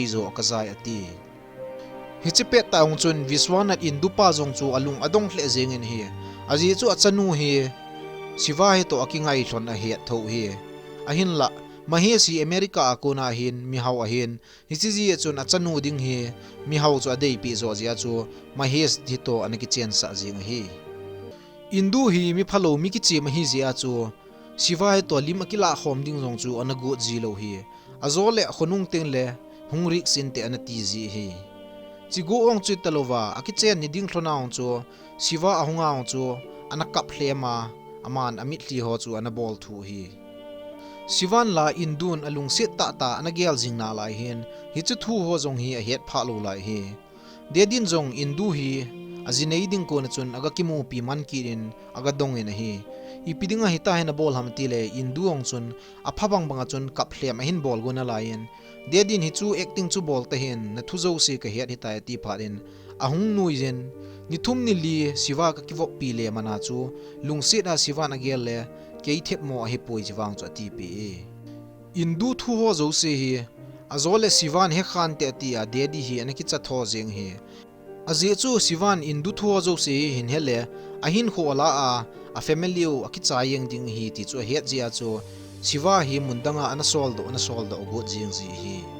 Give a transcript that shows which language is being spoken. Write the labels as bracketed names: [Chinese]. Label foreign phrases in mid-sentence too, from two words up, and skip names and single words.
[Thado Chin] zo kazai ati hichipe taung chun viswanat indupa jong chu alung adong hle jengin hi aji chu achanu hi siwa he to akingai thon a he tho hi ahin la maheshi america akona hin mi haw ahin hichiji chun achanu ding hi mi haw chu adei pi zo jia chu mahesh dito anaki chen sa jing hi indu hi mi phalo mi ki chi ma hi zia chu siwa he to lim akila khom ding jong chu anagu ji lo hi azole khonung teng le hungrik sin te anati ji hi chigo ong chu talova akichen ni ding thlona ong chu siwa ahunga ong chu anakap hlema aman amit li ho chu anabol thu hi siwan la indun alung sit ta anagel jingna lai hin hi chu thu ho jong hi a het pha lo lai hi dedin jong indu hi azinei ding ko na chun aga kimu pi man kirin aga dong in hi ipidinga hita hena bol hamti le induong chun aphabang banga chun kap hlem hin bol gona lain dedin hi chu acting chu bol ta hin na thuzo se ka hiat hitai ti pharin ahung nuizen nithum ni li siwa ka kivo pi le mana chu lungsit a siwa na gel le kei thep mo hi poi jiwang chu ti pi indu thu ho zo se hi azole siwan he khan te ti a dedi hi anaki cha tho jeng hi aje chu siwan indu thu ho zo se hin hele ahin kho la a family u akicha yeng ding hi ti chu het jia chu siwa hi mundanga ana sol do go jing ji hi